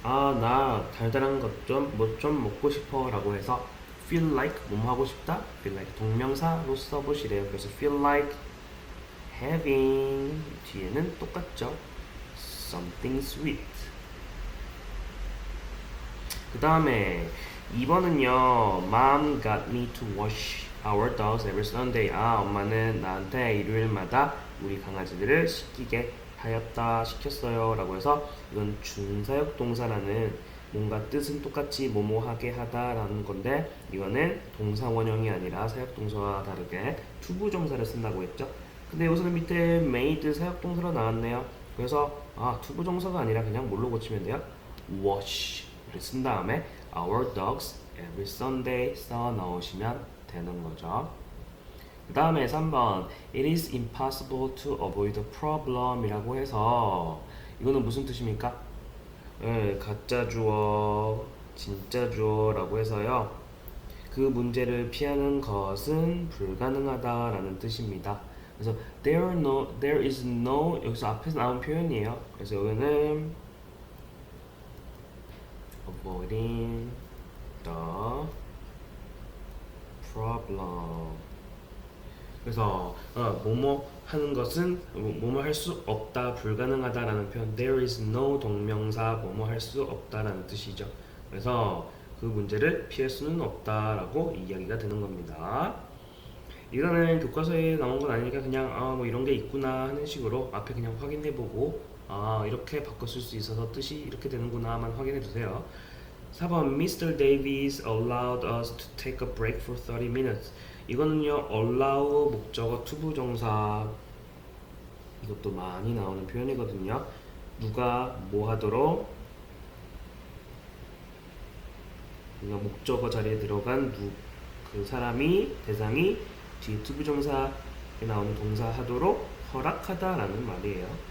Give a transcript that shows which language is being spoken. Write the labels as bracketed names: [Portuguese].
[Korean] 나 달달한 것 좀 먹고 싶어 라고 해서 [English] feel like [Korean] 뭐뭐 하고 싶다. feel like 동명사로 써보시래요. 그래서 [English] feel like having [Korean] 뒤에는 똑같죠. [English] something sweet. [Korean] 그 다음에 2번은요. [English] Mom got me to wash our dogs every Sunday. [Korean] 아, 엄마는 나한테 일요일마다 우리 강아지들을 씻기게 하였다, 시켰어요 라고 해서 이건 준사역 동사라는 뭔가 뜻은 똑같이 뭐뭐하게 하다라는 건데 이거는 동사 원형이 아니라 사역 동사와 다르게 투부 정사를 쓴다고 했죠. 근데 여기서는 밑에 made 사역 동사로 나왔네요. 그래서 투부 정사가 아니라 그냥 뭘로 고치면 돼요? wash를 쓴 다음에 [English] our dogs every Sunday [Korean] 써 넣으시면 되는 거죠. 그 다음에 3번 [English] It is impossible to avoid the problem [Korean] 이라고 해서 이거는 무슨 뜻입니까? 가짜 주어, 진짜 주어 라고 해서요. 그 문제를 피하는 것은 불가능하다라는 뜻입니다. 그래서 [English] there is no [Korean] 여기서 앞에서 나온 표현이에요. 그래서 여기는 [English] avoiding the problem. [Korean] 그래서 뭐뭐 하는 것은 뭐뭐 할 수 없다, 불가능하다라는 표현 [English] there is no [Korean] 동명사 뭐뭐 할 수 없다라는 뜻이죠. 그래서 그 문제를 피할 수는 없다라고 이야기가 되는 겁니다. 이거는 교과서에 나온 건 아니니까 그냥 뭐 이런 게 있구나 하는 식으로 앞에 그냥 확인해보고 이렇게 바꿔 쓸 수 있어서 뜻이 이렇게 되는구나만 확인해 주세요. [English] 4번 Mr. Davies allowed us to take a break for 30 minutes. [Korean] 이거는요 allow 목적어 투부 정사 이것도 많이 나오는 표현이거든요. 누가 뭐 하도록 그러니까 목적어 자리에 들어간 그 사람이 대상이 뒤에 투부 정사에 나오는 동사 하도록 허락하다라는 말이에요.